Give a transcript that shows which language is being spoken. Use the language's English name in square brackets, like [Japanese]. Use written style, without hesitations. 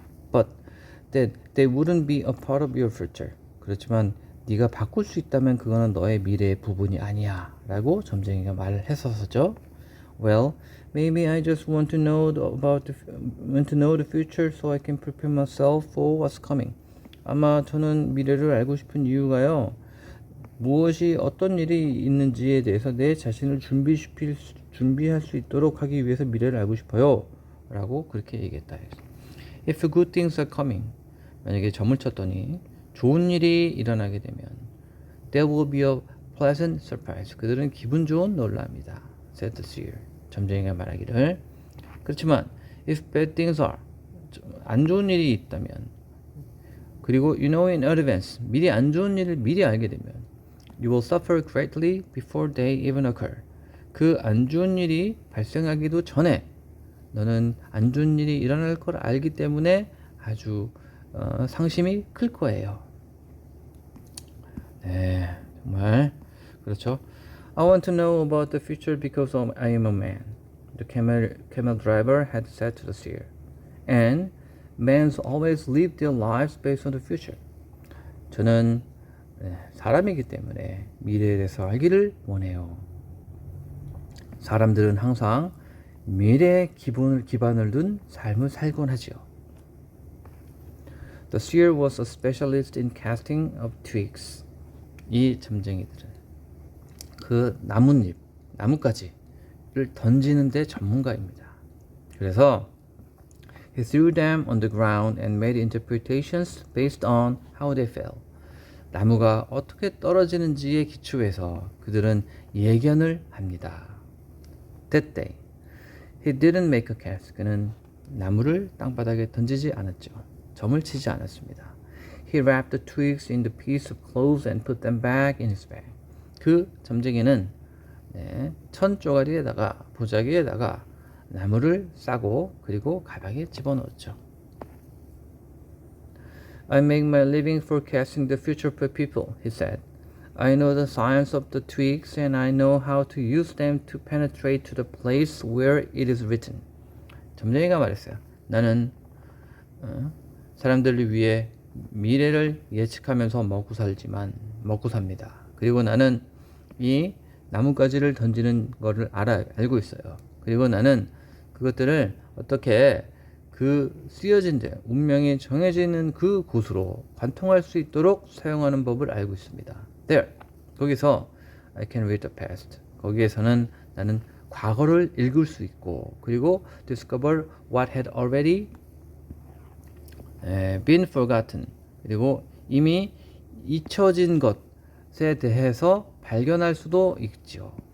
[English] But that they wouldn't be a part of your future. [Korean] 그렇지만 네가 바꿀 수 있다면 그거는 너의 미래의 부분이 아니야 라고 점쟁이가 말을 했었죠. [English] Well, maybe I just want to know the future so I can prepare myself for what's coming. [Korean] 아마 저는 미래를 알고 싶은 이유가요. 무엇이 어떤 일이 있는지에 대해서 내 자신을 준비할 수 있도록 하기 위해서 미래를 알고 싶어요. 라고 그렇게 얘기했다. [English] If good things are coming. [Korean] 만약에 점을 쳤더니 좋은 일이 일어나게 되면 [English] there will be a pleasant surprise. [Korean] 그들은 기분 좋은 놀랍니다. [English] said the seer. [Korean] 점쟁이가 말하기를. 그렇지만 [English] if bad things are. [Korean] 안 좋은 일이 있다면 그리고 [English] you know in advance. [Korean] 미리 안 좋은 일을 미리 알게 되면 [English] you will suffer greatly before they even occur. [Korean] 그 안 좋은 일이 발생하기도 전에 너는 안 좋은 일이 일어날 걸 알기 때문에 아주 상심이 클 거예요. 네, 정말 그렇죠. [English] I want to know about the future because I am a man. The camel driver had said to the seer. And men always live their lives based on the future. [Korean] 저는 사람이기 때문에 미래에 대해서 알기를 원해요. 사람들은 항상 미래의 기반을 둔 삶을 살곤 하죠. [English] The seer was a specialist in casting of twigs. [Korean] 이 점쟁이들은 그 나뭇가지를 던지는 데 전문가입니다. 그래서 [English] he threw them on the ground and made interpretations based on how they fell. [Korean] 나무가 어떻게 떨어지는지에 기초해서 그들은 예견을 합니다. [English] That day, he didn't make a cast. [Korean] 그는 나무를 땅바닥에 던지지 않았죠. 점을 치지 않았습니다. [English] He wrapped the twigs in the piece of clothes and put them back in his bag. [Korean] 그 점쟁이는 천 쪼가리에다가 보자기에다가 나무를 싸고 그리고 가방에 집어넣었죠. [English] I make my living forecasting the future for people, he said. I know the science of the twigs and I know how to use them to penetrate to the place where it is written. [Korean] 점쟁이가 말했어요. 나는 사람들을 위해 미래를 예측하면서 먹고 삽니다. 그리고 나는 이 나뭇가지를 던지는 거를 알고 있어요. 그리고 나는 그것들을 어떻게 그 쓰여진 데 운명이 정해지는 그 곳으로 관통할 수 있도록 사용하는 법을 알고 있습니다. [English] There, [Korean] 거기서 [English] I can read the past. [Korean] 거기에서는 나는 과거를 읽을 수 있고 그리고 [English] discover what had already been forgotten. [Korean] 그리고 이미 잊혀진 것에 대해서 발견할 수도 있죠.